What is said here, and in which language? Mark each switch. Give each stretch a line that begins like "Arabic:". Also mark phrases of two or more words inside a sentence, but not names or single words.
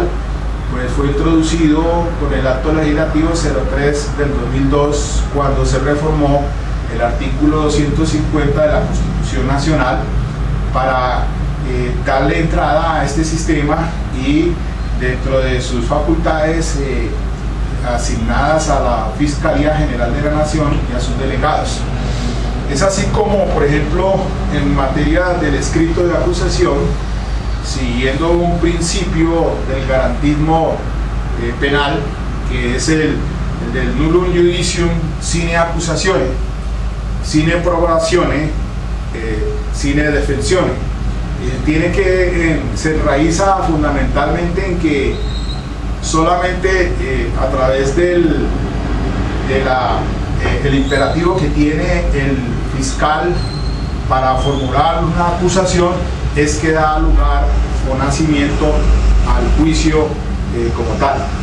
Spanish: pues fue introducido con el acto legislativo 03 del 2002, cuando se reformó el artículo 250 de la Constitución Nacional para darle entrada a este sistema y, dentro de sus facultades asignadas a la Fiscalía General de la Nación y a sus delegados. Es así como, por ejemplo, en materia del escrito de acusación, siguiendo un principio del garantismo penal, que es el del
Latin: nullum judicium sine accusatione, sine probatione, sine defensione.
Spanish: Se enraiza fundamentalmente en que solamente a través del imperativo que tiene el fiscal para formular una acusación es que da lugar o nacimiento al juicio como tal.